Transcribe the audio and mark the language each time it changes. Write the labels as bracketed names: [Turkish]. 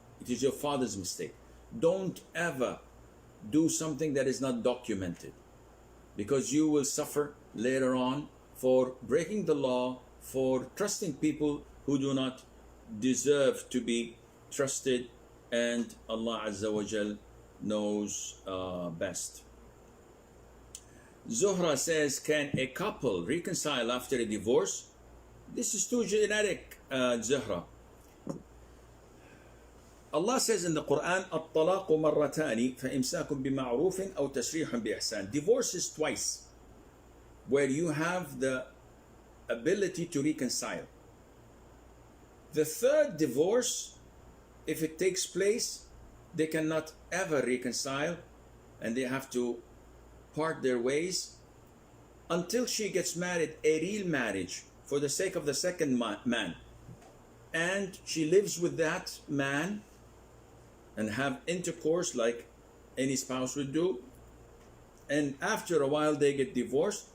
[English] It is your father's mistake. Don't ever do something that is not documented, because you will suffer later on for breaking the law, for trusting people who do not deserve to be trusted, and Allah Azza wa Jal knows best. Zuhra says, can a couple reconcile after a divorce? This is too generic, Zuhra. Allah says in the Qur'an, [Arabic] الطلاق مرتان فإمساك بمعروف أو تسريح بإحسان. [English] Divorce is twice, where you have the ability to reconcile. The third divorce, if it takes place, they cannot ever reconcile, and they have to part their ways until she gets married, a real marriage for the sake of the second man, and she lives with that man and have intercourse like any spouse would do, and after a while they get divorced.